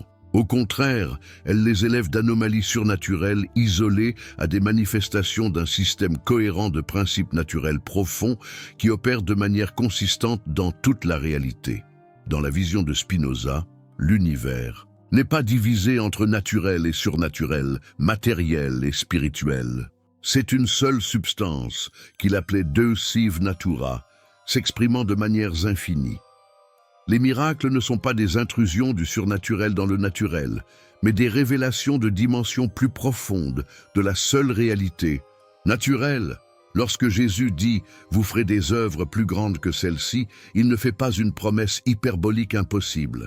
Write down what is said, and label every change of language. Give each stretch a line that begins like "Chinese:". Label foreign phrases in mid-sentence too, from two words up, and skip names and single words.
French: Au contraire, elle les élève d'anomalies surnaturelles isolées à des manifestations d'un système cohérent de principes naturels profonds qui opèrent de manière consistante dans toute la réalité. Dans la vision de Spinoza, l'univers n'est pas divisé entre naturel et surnaturel, matériel et spirituel. C'est une seule substance qu'il appelait
Latin: Deus sive natura,
French: s'exprimant de manières infinies. Les miracles ne sont pas des intrusions du surnaturel dans le naturel, mais des révélations de dimensions plus profondes de la seule réalité, naturelle. Lorsque Jésus dit « Vous ferez des œuvres plus grandes que celles-ci », il ne fait pas une promesse hyperbolique impossible.